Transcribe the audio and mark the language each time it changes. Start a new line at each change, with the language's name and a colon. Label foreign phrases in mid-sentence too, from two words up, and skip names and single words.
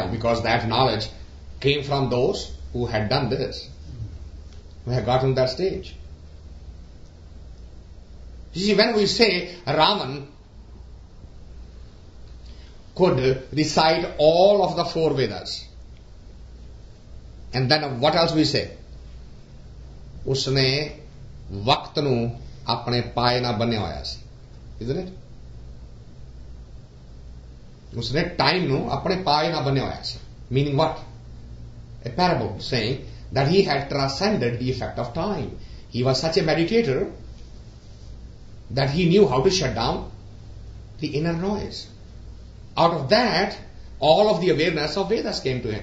English: Because that knowledge came from those who had done this, who had gotten that stage. You see, when we say Raman could recite all of the 4 Vedas, and then what else we say?
Punjabi: ਉਸਨੇ ਵਕਤ ਨੂੰ ਆਪਣੇ ਪਾਏ ਨਾ ਬੰਨ੍ਹੇ ਹੋਇਆ ਸੀ.
English: Isn't it?
Punjabi: ਉਸਨੇ time ਨੂੰ ਆਪਣੇ ਪਾਏ ਨਾ ਬੰਨ੍ਹੇ ਹੋਇਆ ਸੀ.
English: Meaning what? A parable saying that he had transcended the effect of time. He was such a meditator that he knew how to shut down the inner noise. Out of that, all of the awareness of Vedas came to him.